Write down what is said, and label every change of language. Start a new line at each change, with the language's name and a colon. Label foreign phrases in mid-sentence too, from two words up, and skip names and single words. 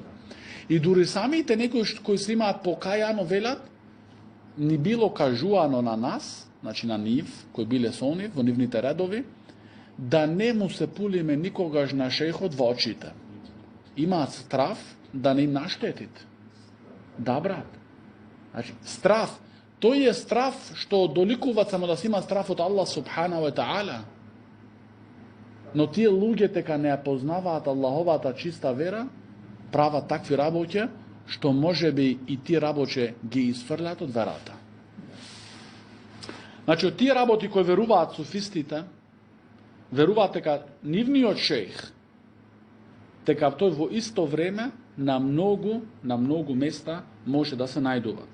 Macedonian: И дури самите некои кои се имаат покајано велат, ни било кажувано на нас, значи на нив, кои биле со нив, во нивните редови, да не му се пулиме никогаш на шејхот во очите. Имаат страв да не им наштетит. Да, брат. Значи, страв. Тој е страв што доликува само да си има страв од
Arabic: الله سبحانه وتعالى.
Macedonian: Но тие луѓе дека не ја познаваат Аллаховата чиста вера, прават такви работи, што може би и тие работи ги изфрлат од верата. Значи, од тие работи кои веруваат суфистите, веруваат дека нивниот шејх, дека тој во исто време на многу места може да се најдуваат.